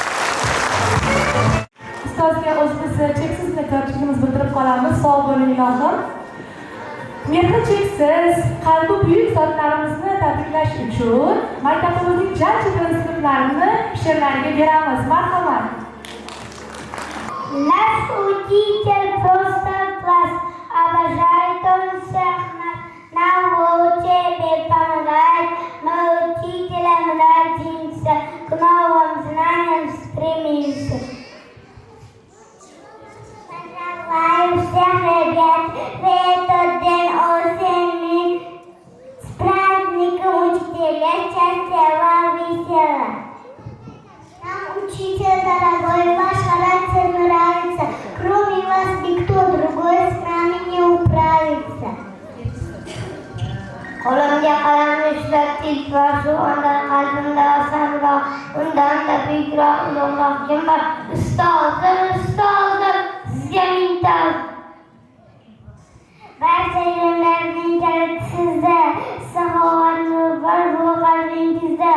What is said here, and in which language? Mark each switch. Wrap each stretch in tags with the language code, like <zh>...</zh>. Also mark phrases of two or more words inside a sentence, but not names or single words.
<uz>Ustozga o'zimizni cheksiz minnatdorchiligimizni bildirib qolamiz. Sog' bo'ling ilohim. Mehri cheksiz, qalbi buyuk zotlarimizni tabriklash uchun maktabimizning barcha sinflarini she'rlariga beramiz. Marhamat.</uz> <ru>Наш учитель просто класс, обожает он всех нас, нам в учебе помогает, мы учителям родимся, к новым знаниям стремимся. Поздравляю всех ребят в этот день осенний, с праздником учителя, счастья вам весела. Нам, учитель дорогой, ваш характер нравится. Кроме вас никто другой с нами не управится.</ru> <uz>Qo'limga qalam ushlab tilbasu, unda qalbimda osanroq, undanda buyukroq, ulug'roq kim bor? Ustozim, ustozim, sizga mingta. Barcha ilmlarning kaliti sizda, saxovat nur bor bu qalbingizda.</uz>